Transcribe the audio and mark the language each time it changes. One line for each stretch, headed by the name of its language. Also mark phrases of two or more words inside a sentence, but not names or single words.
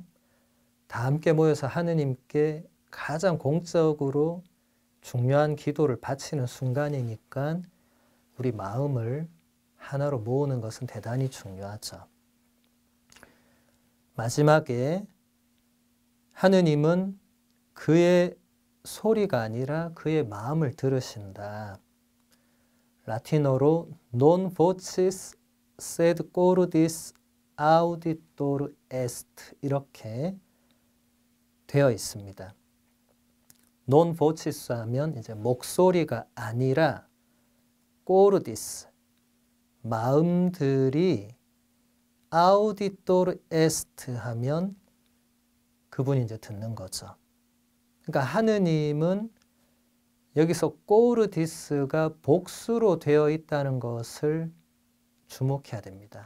Korean: 다 함께 모여서 하느님께 가장 공적으로 중요한 기도를 바치는 순간이니까 우리 마음을 하나로 모으는 것은 대단히 중요하죠. 마지막에 하느님은 그의 소리가 아니라 그의 마음을 들으신다. 라틴어로
Latin: non vocis sed cordis auditor est
Korean: 이렇게 되어 있습니다.
Latin: non vocis
Korean: 하면 이제 목소리가 아니라 cordis 마음들이
Latin: auditor est
Korean: 하면 그분이 이제 듣는 거죠. 그러니까 하느님은 여기서 cordis가 복수로 되어 있다는 것을 주목해야 됩니다.